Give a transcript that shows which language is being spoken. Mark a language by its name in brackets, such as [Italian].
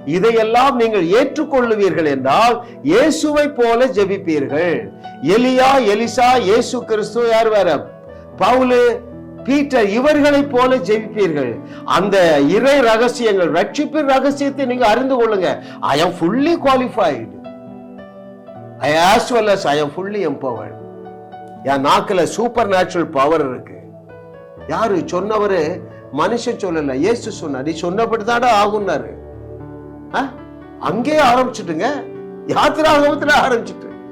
[Tamil] இதையெல்லாம் நீங்கள் ஏற்றுக்கொள்ளுவீர்கள் என்றால் இயேசுவை போல ஜெபிப்பீர்கள். எலியா, எலிசா, இயேசு கிறிஸ்து, யார் வேற? பவுலு, பீட்டர், இவர்களை போல ஜெபிப்பீர்கள். அந்த இறை ரகசியங்கள், ரட்சிப்பின் ரகசியத்தை நீங்க அறிந்து கொள்ளுங்க. [English] I am fully qualified, as well as I am fully empowered. [Tamil] என் நாக்குல சூப்பர் நேச்சுரல் பவர் இருக்கு. யாரு சொன்னவரு? மனுஷன் சொல்லல, இயேசு சொன்னார். நீ சொன்னபடிதாடா ஆகும்னாரு. அங்கே ஆரம்பிச்சுட்டுங்க, யாத்திராகமத்துல ஆரம்பிச்சுட்டு.